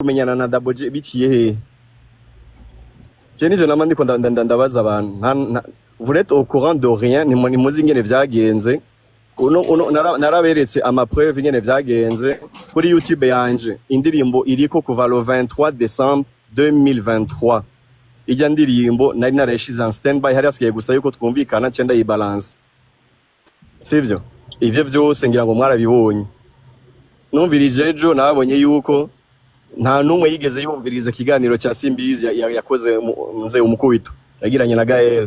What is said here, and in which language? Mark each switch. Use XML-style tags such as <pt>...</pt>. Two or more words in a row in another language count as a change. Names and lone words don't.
<rn>kumenyana na Double J biciye he? Je nije namandi ko ndabaza abantu.</rn> <fr>Vous n'êtes au courant de rien,</fr> <rn>ni muzi ingene vyagenze. Naraberetse ama preuve ingene vyagenze kuri YouTube yanje. Indirimbo iriko kuva</rn> <fr>le 23 décembre 2023.</fr> <rn>Ijya ndirimbo nari nareshize</rn> <fr>en standby</fr> <rn>hari asigaye gusa yuko twumvikana cyenda yi balance. Sivyo? Ivyo vyose ngira ngo mwarabibonye. Numvirije ejo nabonye yuko nta numwe yigeze yumviriza kiganiro cya Simbizi yakoze nze umukubito yagiranye na Gael.</rn>